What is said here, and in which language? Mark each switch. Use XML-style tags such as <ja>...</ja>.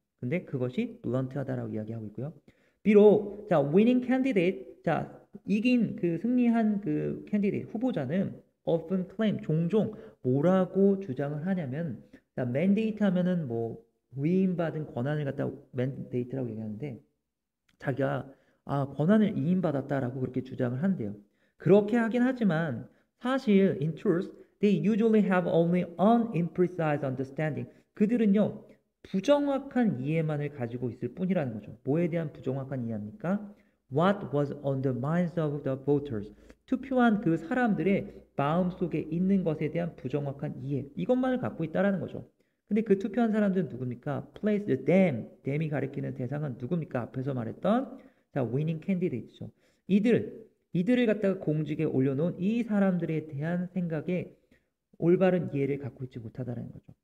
<ko>근데 그것이 블런트하다라고 이야기하고 있고요. 비록 자</ko> <en>winning candidate</en> <ko>자 이긴 그 승리한 그 candidate 후보자는</ko> <en>often claim</en> <ko>종종 뭐라고 주장을 하냐면 자 mandate 하면은 뭐 위임받은 권한을 갖다 mandate라고 얘기하는데 자기가 권한을 이임받았다라고 그렇게 주장을 한대요. 그렇게 하긴 하지만 사실</ko> <en>in truth they usually have only an imprecise understanding.</en> <ko>그들은요 부정확한 이해만을 가지고 있을 뿐이라는 거죠. 뭐에 대한 부정확한 이해입니까?</ko> <en>What was on the minds of the voters.</en> <ko>투표한 그 사람들의 마음속에 있는 것에 대한 부정확한 이해. 이것만을 갖고 있다라는 거죠. 근데 그 투표한 사람들은 누굽니까?</ko> <en>Place them.</en> <ko>them이 가리키는 대상은 누굽니까? 앞에서 말했던 자,</ko> <en>winning candidates</en> <ko>죠. 이들을 갖다가 공직에 올려놓은 이 사람들에 대한 생각에 올바른 이해를 갖고 있지 못하다는 거죠.</ko>